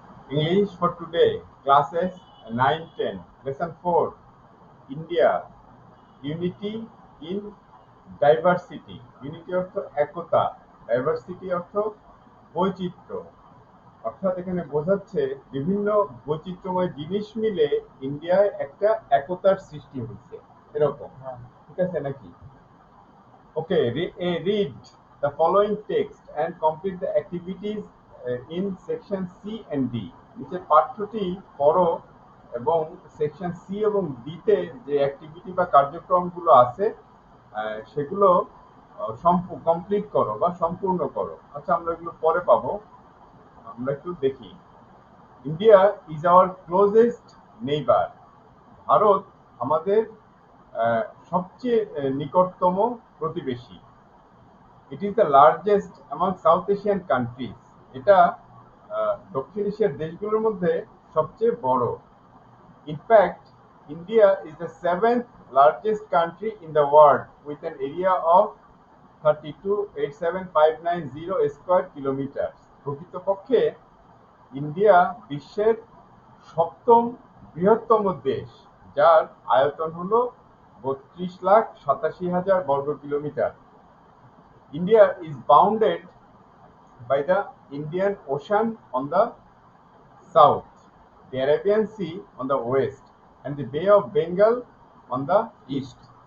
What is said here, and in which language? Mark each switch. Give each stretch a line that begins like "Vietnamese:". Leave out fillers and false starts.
English: English for today, classes 9, 10. Lesson 4, India, unity in diversity.
Bangla: Unity অর্থ একতা, diversity অর্থ বৈচিত্র্য। অর্থাৎ এখানে বোঝাচ্ছে বিভিন্ন বৈচিত্র্যময় জিনিস মিলে ইন্ডিয়ায় একটা একতার সৃষ্টি হয়েছে, এরকম। ঠিক আছে নাকি?
English: Okay, read the following text and complete the activities in section C and D.
Bangla: নিচের পাঠ্যটি পড়ো এবং সেকশন সি এবং ডি তে যে অ্যাক্টিভিটি বা কার্যক্রমগুলো আছে সেগুলো কমপ্লিট করো বা সম্পূর্ণ করো। আচ্ছা, আমরা এগুলো পরে পাবো, আমরা একটু দেখি।
English: India is our closest neighbour.
Bangla: Bharat আমাদের সবচেয়ে নিকটতম প্রতিবেশী।
English: It is the largest among South Asian countries.
Bangla: এটা দক্ষিণ এশিয়ার দেশগুলোর মধ্যে সবচেয়ে বড়।
English: In fact India is the seventh largest country in the world with an area of 32,87,590 square kilometre.
Bangla: প্রকৃতপক্ষে ইন্ডিয়া বিশ্বের সপ্তম বৃহত্তম দেশ, যার আয়তন হল 32,87,000 বর্গ kilometre.
English: India is bounded by the Indian Ocean on the south, the Arabian Sea on the west, and the Bay of Bengal on the east.